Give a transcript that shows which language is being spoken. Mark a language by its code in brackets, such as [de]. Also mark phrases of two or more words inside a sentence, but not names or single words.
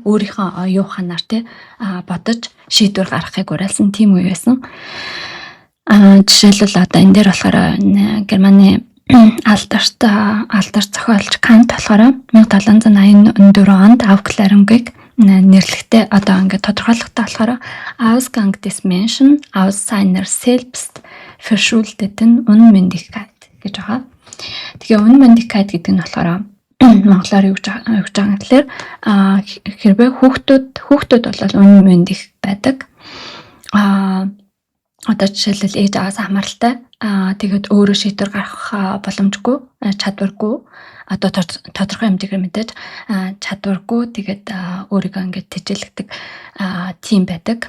[mn] Өөрийнхөө оюун ухаанаар бодож шийдвэр гаргахыг уриалсан тийм үе байсан. Жишээлбэл одоо энэ дээр болохоор Германы алдар зохиолч Кант болохоор 1784 онд Aufklärung-ыг нэрлэхдээ одоо ингээд тодорхойлохтой болохоор [de] Ausgang des Menschen aus seiner selbst verschuldeten Unmündigkeit [mn] гэж байгаа. Тэгээ Unmündigkeit гэдэг нь болохоор монголоор юу гэж байгаа гэхээр хэрвээ хүүхдүүд бол unmündig байдаг. Одоо жишээлбэл ээж аваас хамааралтай тэгээд өөрөө шийдвэр гаргах боломжгүй чадваргүй одоо тодорхой хэмжээгээр мэдээж чадваргүй тэгээд өөрийгөө ингээд тэжээлэгдэг тийм байдаг.